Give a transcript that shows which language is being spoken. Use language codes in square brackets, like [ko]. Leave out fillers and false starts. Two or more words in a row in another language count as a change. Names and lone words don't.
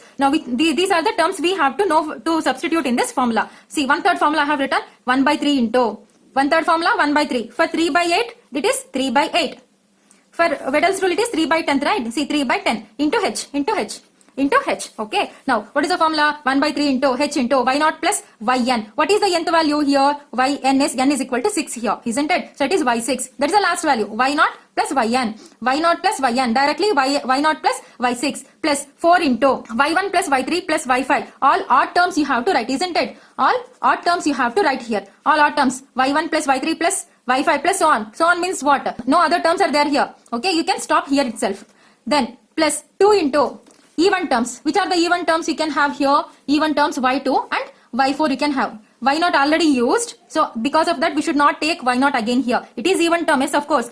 [en] Now these are the terms we have to know to substitute in this formula. See, 1/3 formula I have written 1 by 3 into 1/3 formula 1 by 3. For 3 by 8 it is 3 by 8. For Wedel's rule it is 3 by 10, right? See, 3 by 10 into h. Okay, now what is the formula? 1 by 3 into h into y0 plus yn. What is the nth value here? N is equal to 6 here, isn't it? So it is y6. That is the last value. y0 plus yn. y0 plus yn. Directly y0 plus y6 plus 4 into y1 plus y3 plus y5. All odd terms you have to write, isn't it? All odd terms you have to write here. All odd terms. y1 plus y3 plus y5 plus so on. So on means what? No other terms are there here. Okay, you can stop here itself. Then plus 2 into even terms. Which are the even terms you can have here? Even terms y2 and y4 you can have. y0 already used. So because of that we should not take y0 again here. It is even term, yes of course.